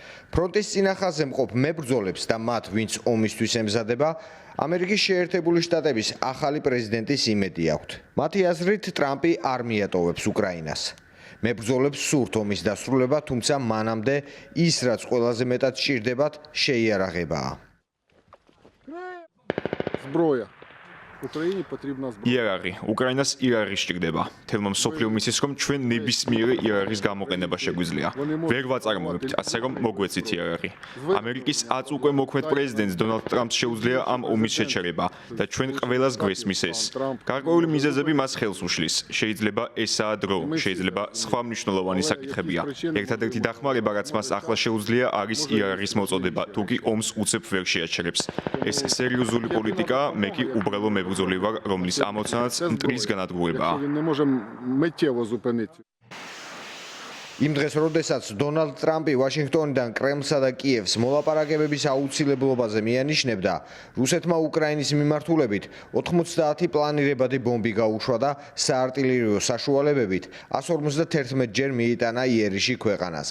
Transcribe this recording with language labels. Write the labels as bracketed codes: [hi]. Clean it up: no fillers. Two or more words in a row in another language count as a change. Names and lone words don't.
[ka] ფრონტის წინა ხაზზე მყოფ მებრძოლებს და მათ, ვინც ომისთვის ემზადება, ამერიკის შეერთებული შტატების ახალი პრეზიდენტის იმედი აქვთ. მათი აზრით, ტრამპი არ მიატოვებს უკრაინას. მებრძოლებს სურთ ომის დასრულება, თუმცა მანამდე ის, რაც ყველაზე მეტად სჭირდებათ, შეიარაღებაა. [uk] Зброя. Україні потрібна зброя. [ka] იარაღი. უკრაინას იარაღი სჭირდება. თელმა მსოფლიომ იცის, რომ ჩვენ ნებისმიერი იარაღის გამოყენება შეგვიძლია. ვერ ვაწარმოებთ, ასე რომ მოგვეცით იარაღი. ამერიკის აწ უკვე მოქმედ პრეზიდენტს დონალდ ტრამპს შეუძლია ამ ომის შეჩერება და ჩვენ ყველას გვესმის ეს. გარკვეული მიზეზები მას ხელს უშლის. შეიძლება ესაა დრო, შეიძლება სხვა მნიშვნელოვანი საკითხებია. ერთადერთი დახმარება, რაც მას ახლა შეუძლია, არის იარაღის მოწოდება, თუ კი ომს უცებ ვერ შეაჩერებს. ეს სერიოზული პოლიტიკაა, მე კი უბრალო მებრძოლი ვარ, რომლის ამოცანაც მტრის განადგურებაა. [uk] Він не може миттєво зупинитися. [ka] იმ დღეს, როდესაც დონალდ ტრამპი ვაშინგტონიდან კრემლსა და კიევს მოლაპარაკებების აუცილებლობაზე მიანიშნებდა, რუსეთმა უკრაინის მიმართულებით 90 პლანირებადი ბომბი გაუშვა და საარტილერიო საშუალებებით 151 ჯერ მიიტანა იერიში ქვეყანაზე.